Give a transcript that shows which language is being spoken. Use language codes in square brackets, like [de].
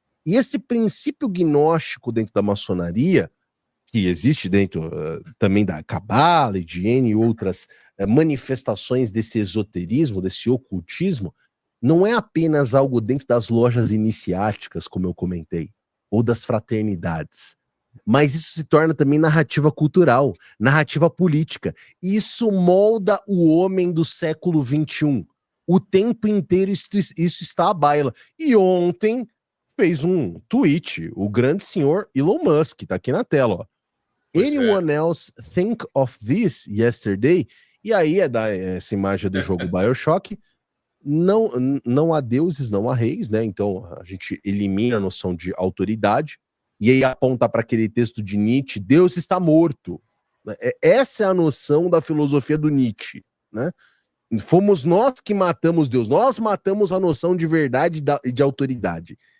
[pt] E esse princípio gnóstico dentro da maçonaria, que existe dentro também da Cabala e de N outras manifestações desse esoterismo, desse ocultismo, não é apenas algo dentro das lojas iniciáticas, como eu comentei, ou das fraternidades, mas isso se torna também narrativa cultural, narrativa política. Isso molda o homem do século XXI. O tempo inteiro isso está à baila. E ontem fez um tweet, o grande senhor Elon Musk, tá aqui na tela, ó. [en] Anyone else think of this yesterday? [pt] E aí essa imagem do jogo BioShock. Não há deuses, não há reis, né? Então a gente elimina a noção de autoridade. E aí aponta para aquele texto de Nietzsche, Deus está morto. Essa é a noção da filosofia do Nietzsche, né? Fomos nós que matamos Deus, nós matamos a noção de verdade e de autoridade.